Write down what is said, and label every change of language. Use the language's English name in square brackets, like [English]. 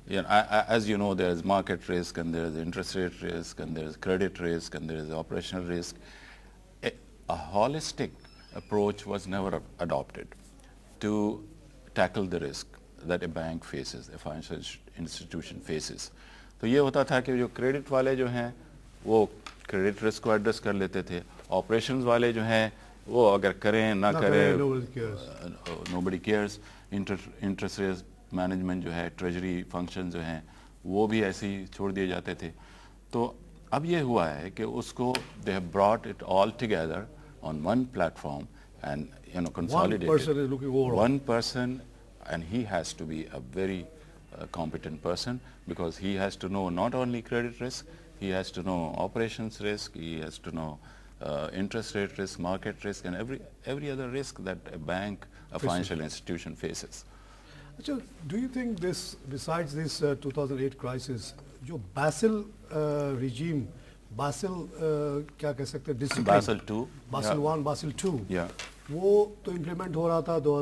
[English] Yeah, as you know, there is market risk, and there is interest rate risk, and there is credit risk, and there is operational risk. A holistic approach was never adopted to tackle the risk that a bank faces, a financial institution faces. [Hindi] तो ये होता था कि जो credit वाले जो हैं वो क्रेडिट रिस्क को एड्रेस कर लेते थे, ऑपरेशंस वाले जो हैं वो अगर करें ना करें [English] nobody cares. [Hindi] Interest rate management जो है, ट्रेजरी फंक्शन जो हैं वो भी ऐसे ही छोड़ दिए जाते थे. तो अब ये हुआ है कि उसको [English] they have brought it all together on one platform and consolidated. One person is looking over. One person, and he has to be a very competent person, because he has to know not only credit risk, he has to know operations risk, he has to know interest rate risk, market risk, and every other risk that a bank, a financial institution faces. Achha, do you think this, besides this 2008 crisis, [Hindi] जो Basel regime, Basel क्या कह सकते हैं, [English] discipline, Basel II, Basel I, Basel II, yeah, [Hindi] वो तो implement हो रहा था